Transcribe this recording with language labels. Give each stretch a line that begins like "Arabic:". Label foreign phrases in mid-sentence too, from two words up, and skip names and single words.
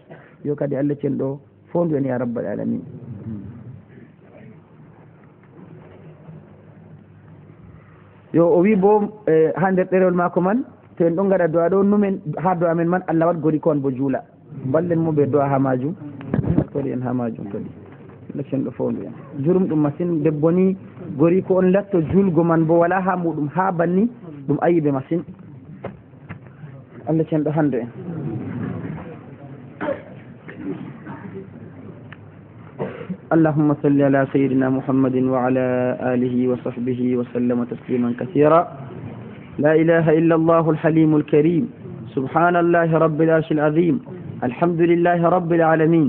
Fula: yo kadi Allah cenɗo fondu en
Arabic: يا رب العالمين.
Fula: yo o wi bo ha nder ɗerewol mako man to en ɗon gaɗa du'a ɗo numen ha du'a men man Allah wat gori ko on bo juula, ballen mo ɓe du'a ha majum kadi en ha majum kadi Allah cenɗo fondu en. jurum ɗum masine, debbo ni gori ko on latto julgo man bo wala ha muɗum ha banni ɗum ayibe masine. Allah cenɗo hande en.
Arabic: اللهم صل على سيدنا محمد وعلى آله وصحبه وسلم تسليما كثيرا. لا إله إلا الله الحليم الكريم، سبحان الله رب العرش العظيم، الحمد لله رب العالمين.